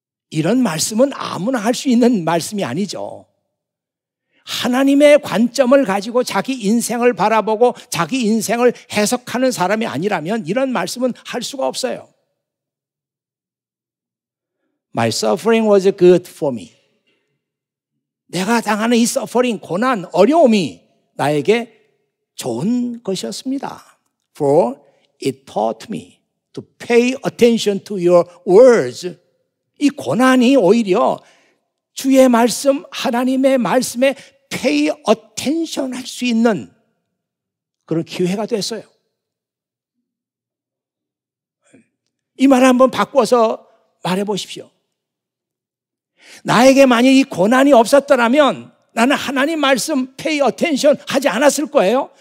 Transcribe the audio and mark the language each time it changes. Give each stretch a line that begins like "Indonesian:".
Korean: 이런 말씀은 아무나 할 수 있는 말씀이 아니죠. 하나님의 관점을 가지고 자기 인생을 바라보고 자기 인생을 해석하는 사람이 아니라면 이런 말씀은 할 수가 없어요.
English: My suffering was good for me.
Korean: 내가 당하는 이 suffering, 고난, 어려움이 나에게 좋은 것이었습니다.
English: For it taught me to pay attention to your words.
Korean: 이 고난이 오히려 주의 말씀, 하나님의 말씀에 pay attention 할 수 있는 그런 기회가 됐어요. 이 말을 한번 바꿔서 말해 보십시오. 나에게 만약 이 고난이 없었더라면 나는 하나님 말씀 pay attention 하지 않았을 거예요.